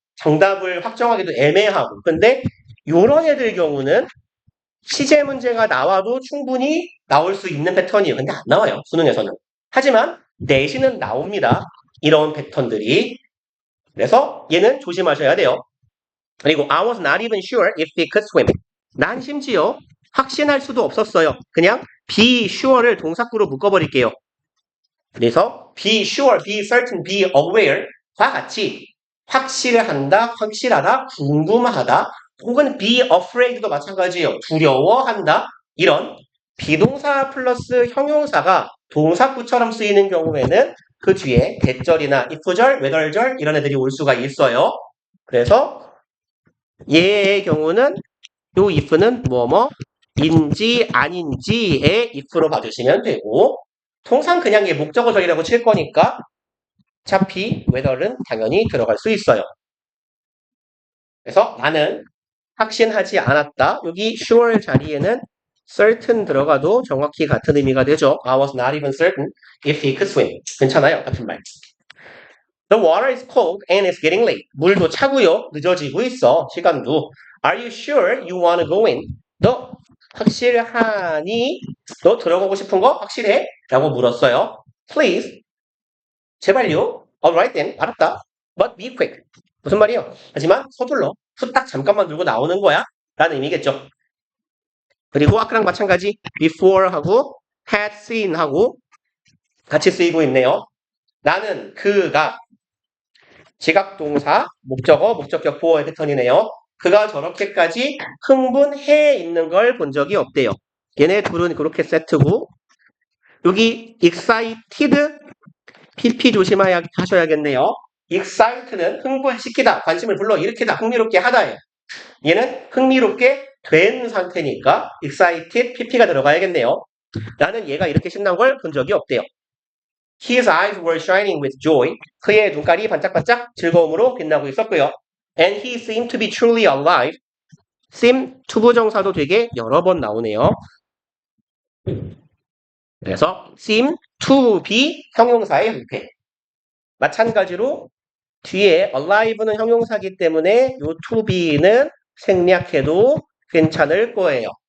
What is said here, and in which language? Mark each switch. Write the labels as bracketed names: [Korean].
[Korean] 정답을 확정하기도 애매하고. 근데 요런 애들 경우는 시제 문제가 나와도 충분히 나올 수 있는 패턴이에요. 근데 안 나와요. 수능에서는. 하지만 내신은 나옵니다. 이런 패턴들이. 그래서 얘는 조심하셔야 돼요. 그리고 [English] I was not even sure if he could swim. [Korean] 난 심지어 확신할 수도 없었어요. 그냥 be sure를 동사구로 묶어버릴게요. 그래서 be sure, be certain, be aware와 같이 확실한다, 확실하다, 궁금하다, 혹은 be afraid도 마찬가지예요. 두려워한다. 이런 비동사 플러스 형용사가 동사구처럼 쓰이는 경우에는 그 뒤에 대절이나 if절, whether절 이런 애들이 올 수가 있어요. 그래서 얘의 경우는 요 if는 뭐뭐인지 아닌지의 if로 봐주시면 되고 통상 그냥 얘 목적어절이라고 칠 거니까 어차피 whether는 당연히 들어갈 수 있어요. 그래서 나는 확신하지 않았다. 여기 sure 자리에는 certain 들어가도 정확히 같은 의미가 되죠. [English] I was not even certain if he could swim. [Korean] 괜찮아요. 같은 말. [English] The water is cold and it's getting late. [Korean] 물도 차고요. 늦어지고 있어. 시간도. [English] Are you sure you want to go in? [Korean] 너 확실하니? 너 들어가고 싶은 거 확실해? 라고 물었어요. [English] Please. [Korean] 제발요. [English] Alright then. [Korean] 알았다. [English] But be quick. [Korean] 무슨 말이에요? 하지만 서둘러. 후딱 잠깐만 들고 나오는 거야. 라는 의미겠죠. 그리고 아까랑 마찬가지 before하고 had seen하고 같이 쓰이고 있네요. 나는 그가 지각동사, 목적어, 목적격 보어의 패턴이네요. 그가 저렇게까지 흥분해 있는 걸 본 적이 없대요. 얘네 둘은 그렇게 세트고 여기 excited, pp 조심하셔야겠네요. excite는 흥분시키다, 관심을 불러일으키다, 흥미롭게 하다예요. 얘는 흥미롭게 된 상태니까 excited, pp가 들어가야겠네요. 나는 얘가 이렇게 신난 걸 본 적이 없대요. [English] His eyes were shining with joy. [Korean] 그의 눈깔이 반짝반짝 즐거움으로 빛나고 있었고요. [English] And he seemed to be truly alive. [Korean] seem, 투부정사도 되게 여러 번 나오네요. 그래서 seem to be 형용사의 형태. 마찬가지로 뒤에 alive는 형용사이기 때문에 요 to be는 생략해도 괜찮을 거예요.